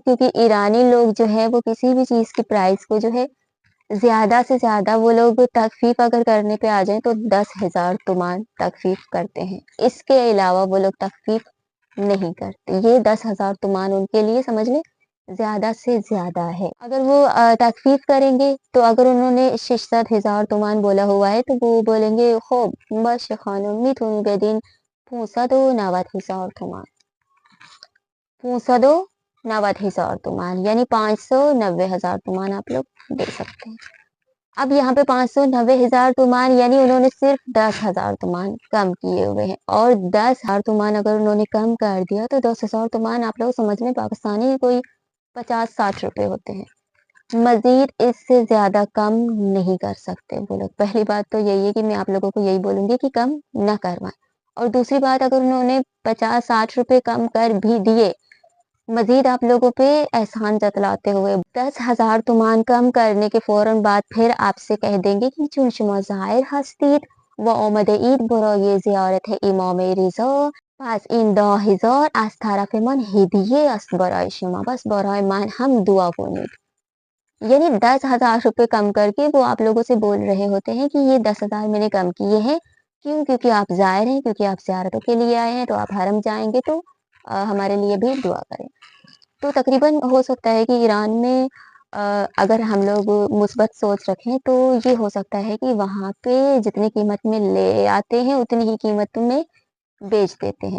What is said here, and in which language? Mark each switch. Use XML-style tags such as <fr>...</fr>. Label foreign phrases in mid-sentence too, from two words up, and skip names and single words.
<ur>کیونکہ ایرانی لوگ جو ہیں وہ کسی بھی چیز کی پرائس کو جو ہے زیادہ سے زیادہ وہ لوگ تخفیف اگر کرنے پہ آ جائیں تو 10,000 تومان تخفیف کرتے ہیں. اس کے علاوہ وہ لوگ تخفیف نہیں کرتے۔ یہ 10,000 تومان ان کے لیے سمجھ لیں زیادہ سے زیادہ ہے. اگر وہ تخفیف کریں گے تو اگر انہوں نے 600,000 تومان بولا ہوا ہے تو وہ بولیں گے</ur> <fa>خب باشه خانم میتونی بدین</fa> <ur>590,000 تومان 590,000 تومان یعنی 590,000 تومان آپ لوگ دے سکتے ہیں. اب یہاں پہ 590,000 تومان یعنی انہوں نے صرف 10,000 تومان کم کیے ہوئے ہیں اور 10,000 تومان اگر انہوں نے کم کر دیا تو 10,000 تومان آپ لوگ سمجھ لیں پاکستانی کوئی 50-60 روپے ہوتے ہیں. مزید اس سے زیادہ کم نہیں کر سکتے وہ لوگ. پہلی بات تو یہی ہے کہ میں آپ لوگوں کو یہی بولوں گی کہ کم نہ کروائیں اور دوسری بات اگر انہوں نے 50-60 روپے کم کر بھی دیے، مزید آپ لوگوں پہ احسان جتلاتے ہوئے 10,000 تومان کم کرنے کے فوراً بعد پھر آپ سے کہہ دیں گے کہ</ur> <fa>چون شما ظاهر هستید و آماده‌اید برای زیارت امام رضا پس این 10,000 از طرف من هدیه است برای شما بس برای من هم دعا کنید</fa> <ur>یعنی 10,000 روپے کم کر کے وہ آپ لوگوں سے بول رہے ہوتے ہیں کہ یہ 10,000 میں نے کم کیے ہیں کیوں کیونکہ آپ ظاہر ہیں کیونکہ آپ زیارتوں کے لیے آئے ہیں تو آپ حرم جائیں گے تو ہمارے لیے بھی دعا کریں. تو تقریباً ہو سکتا ہے کہ ایران میں اگر ہم لوگ مثبت سوچ رکھیں تو یہ ہو سکتا ہے کہ وہاں پہ جتنی قیمت میں لے آتے ہیں اتنی ہی قیمت میں بیچ دیتے ہیں.</ur>